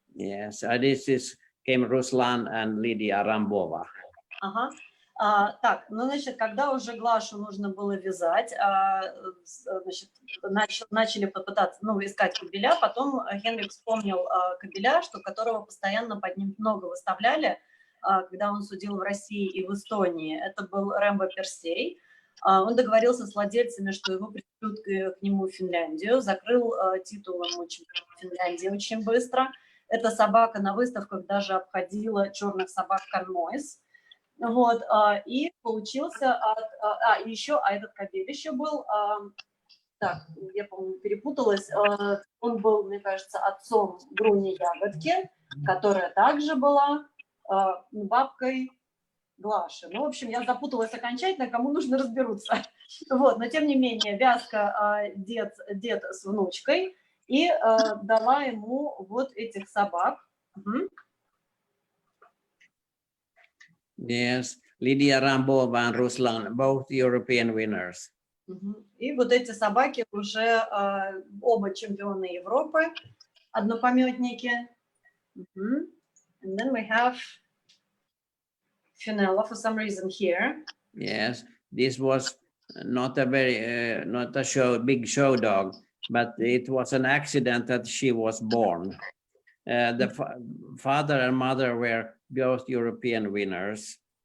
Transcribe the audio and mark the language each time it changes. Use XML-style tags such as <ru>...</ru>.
<en>Yes, this came Ruslan and Lydia Rambova.</en> <ru>Так, ну, значит, когда уже Глашу нужно было вязать, значит, начали попытаться, ну, искать кобеля, потом Хенрик вспомнил кобеля, которого постоянно под ним много выставляли, когда он судил в России и в Эстонии. Это был Рэмбо Персей. Он договорился с владельцами, что его пришлют к нему в Финляндию, закрыл титул ему чемпиона Финляндии очень быстро. Эта собака на выставках даже обходила черных собак Канмойс. Вот, и получился, этот кобель еще был, так, я, по-моему, перепуталась, он был, мне кажется, отцом Груни Ягодки, которая также была бабкой Глаши. Ну, в общем, я запуталась окончательно, кому нужно разберутся. Вот, но тем не менее, вязка дед с внучкой, и дала ему вот этих собак.</ru> <en>Yes, Lydia Rambova and Ruslan, both European winners.</en> <ru>И вот эти собаки уже оба чемпионы Европы, однопометники.</ru> <en>And then we have Finella for some reason here. Yes, this was not a very big show dog, but it was an accident that she was born. The father and mother were both European winners.</en>